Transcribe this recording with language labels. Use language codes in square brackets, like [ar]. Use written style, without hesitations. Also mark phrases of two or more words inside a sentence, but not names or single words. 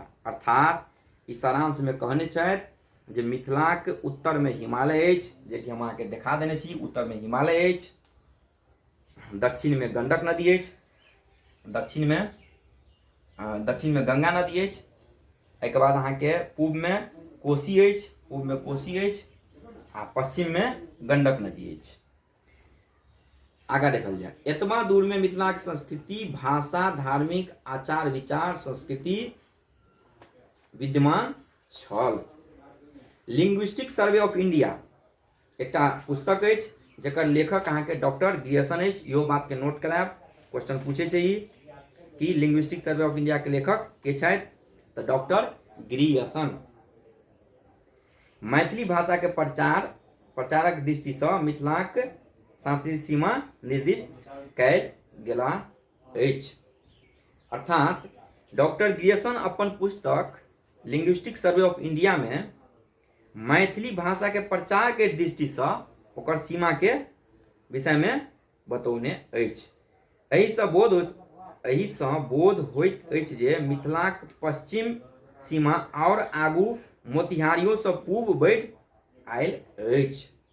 [mai] अर्थात ई सारांश में कहने छथि जे मिथिलाक उत्तरमे हिमालय अछि, जेकि हम अहाँके देखा देने छी, उत्तरमे हिमालय अछि, दक्षिणमे गंडक नदी अछि, दक्षिणमे गंगा नदी अछि, एहिके बाद अहाँके पूबमे कोशी अछि, आ पश्चिममे गंडक नदी अछि। आगाँ देखल जाय, एतबा दूरमे मिथिलाक संस्कृति, भाषा, धार्मिक आचार विचार, संस्कृति विद्यमान छल। लिंग्विस्टिक सर्वे ऑफ इंडिया एकटा पुस्तक अछि, जकर लेखक अहाँके डॉक्टर ग्रियर्सन अछि। इहो बातके नोट करायब, क्वेश्चन पूछे छै ई कि लिंग्विस्टिक सर्वे ऑफ इंडिया के लेखक के छथि, तऽ डॉक्टर ग्रियर्सन। मैथिली भाषा के प्रचारक दृष्टिसँ मिथिलाक सांस्कृतिक सीमा निर्दिष्ट कयल गेला अछि। अर्थात डॉक्टर ग्रियर्सन अपन पुस्तक लिंग्विस्टिक सर्वे ऑफ इंडिया में मैथिली भाषा के प्रचार के दृष्टिसँ ओकर सीमा के विषय में बतौने अछि। एहिसँ बोध होइत अछि जे मिथिलाक पश्चिम सीमा और आगू मोतिहारियोसँ पूब बढ़ि आयल अछि।